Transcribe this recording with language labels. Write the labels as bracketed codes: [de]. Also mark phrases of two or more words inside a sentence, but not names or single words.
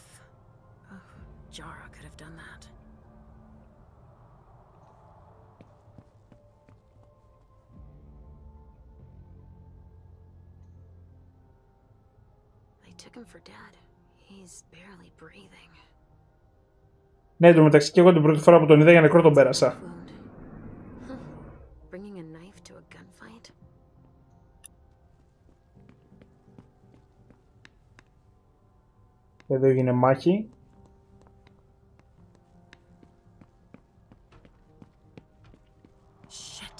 [en] Oh, Jara could have done that. They took him for dead. He's barely breathing. [el] Ναι, το μεταξύ και εγώ την πρώτη φορά που τον είδα για νεκρό τον πέρασα. [en] Bringing a knife to a gunfight? [el] Εδώ έγινε μάχη. [en] Shit.